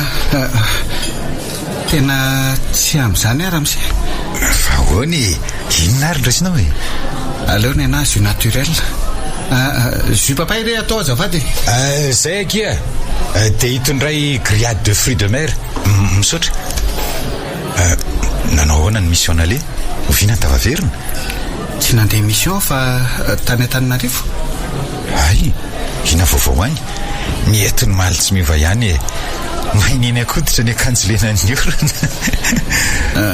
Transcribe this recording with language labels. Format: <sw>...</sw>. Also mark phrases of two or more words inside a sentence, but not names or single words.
<mg>tena tsy am'izany ara mse. Fa hoany, inona ary raisinao e? Aleony ana</mg> <fr>jus naturel.</fr> <mg>Jus papay re atao azafady. Zay kia, dia hitondray</mg> <fr>grillade de fruits de mer.</fr> <mg>Misaotra. Nanao ahoana ny mission ale? Oviana tavaverina? Tsy nandeha mission fa tany Antananarivo. Ay, ina vaovao any. Mieto ny maly tsy miova ihany e. Maininy akoditra ny akanjo lena ny orana.</mg>